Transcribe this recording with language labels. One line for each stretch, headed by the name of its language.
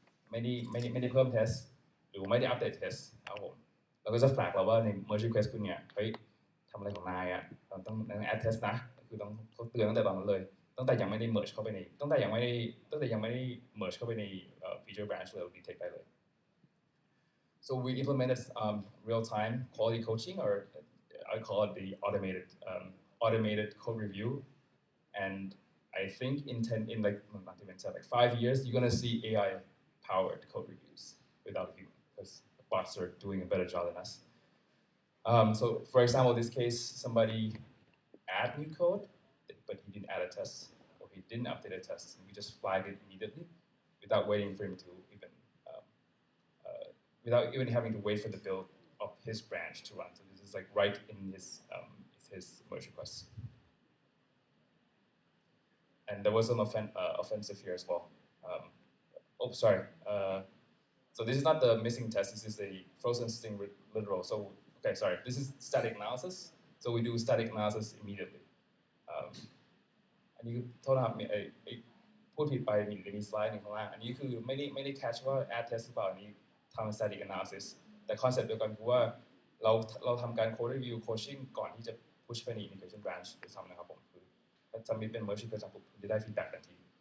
Thai: ไม่ได้เพิ่ม test หรือไม่ได้ update test ครับผมเราก็จะ flag เราว่าใน merge request คุณเนี่ยเฮ้ยทำอะไรของนายอ่ะเราต้อง add test นะคือต้องเตือนตั้งแต่ตอนนั้นเลยตั้งแต่ยังไม่ได้ merge เข้าไปในตั้งแต่ยังไม่ได้ merge เข้าไปใน feature branch เลยเรา detect ได้เลย
English: so we implemented real-time quality coaching or I call it the automated code review and I think in like not even 10, like 5 years, you're gonna see AI powered code reviews without human, because bots are doing a better job than us. So for example, this case, somebody add new code, but he didn't add a test, or he didn't update a test, and we just flag it immediately without waiting for him to even, without even having to wait for the build of his branch to run. So this is like right in his merge request. And there was some offensive here as well. Oh, sorry. So this is not the missing test, this is the frozen string literal. So, okay, sorry, this is static analysis. So we do static analysis immediately.
Thai: อันนี้โทษนะครับพูดผิดไปมีสไลด์หนึ่งข้างล่างอันนี้คือไม่ได้ catch ว่า add test หรือเปล่าอันนี้ทำ static analysis แต่ concept เดียวกันคือว่าเราทำการ code review coaching ก่อนที่จะ push ไปใน integration branch ด้วยซ้ำนะครับผมคือถ้าจะมีเป็น merge request ปุ๊บคุณจะได้ feedback ทันที